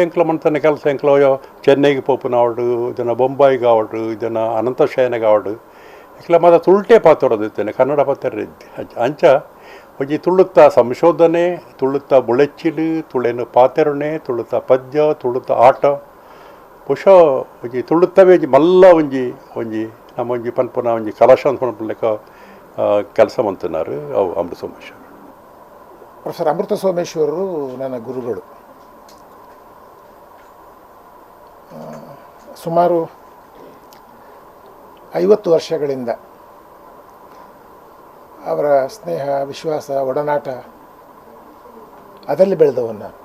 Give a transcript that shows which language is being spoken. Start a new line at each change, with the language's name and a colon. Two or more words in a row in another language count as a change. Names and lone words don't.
Tulu: ಎಂಕ್ಲ ಮನ್ತಾನೆ ಕೆಲಸ ಎಂಕ್ಲ ಚೆನ್ನೈಗೆ ಪೋಪುನಾವಡು ಇದನ್ನು ಬೊಂಬಾಯಿಗೆ ಆವಡು ಇದನ್ನು ಅನಂತಶಯನಗೆ ಆವಡು ಎಂಕ್ಲ ಮಾತ್ರ ತುಳುಟೇ ಪಾತೊರದಿತ್ತೇನೆ ಕನ್ನಡ ಪಾತ್ರ ಅಂಚ ಒಂಜಿ ತುಳುತ್ತ ಸಂಶೋಧನೆ ತುಳುತ್ತ ಬುಳೆಚ್ಚಿಲು ತುಳೆನು ಪಾತೆರುಣೆ ತುಳುತ್ತ ಪದ್ಯ ತುಳುತ್ತ ಆಟ ಬಹುಶಃ ಒಂಜಿ ತುಳುತ್ತವೇ ಮಲ್ಲ ಒಂಜಿ ನಮ್ಮ ಒಂಜಿ ಪನ್ಪುನ ಒಂಜಿ ಕಲಾಶಾಂತ ಪನ್ಪುಲೆಕ್ಕ ಕೆಲಸ ಮಂತನಾರು ಅವು ಅಮೃತ ಸೋಮೇಶ್ವರ್.
Kannada: ಪ್ರೊಫೆಸರ್ ಅಮೃತ ಸೋಮೇಶ್ವರರು ನನ್ನ ಗುರುಗಳು. ಸುಮಾರು 50 ವರ್ಷಗಳಿಂದ ಅವರ ಸ್ನೇಹ, ವಿಶ್ವಾಸ, ಒಡನಾಟ ಅದರಲ್ಲಿ ಬೆಳೆದವನ್ನ.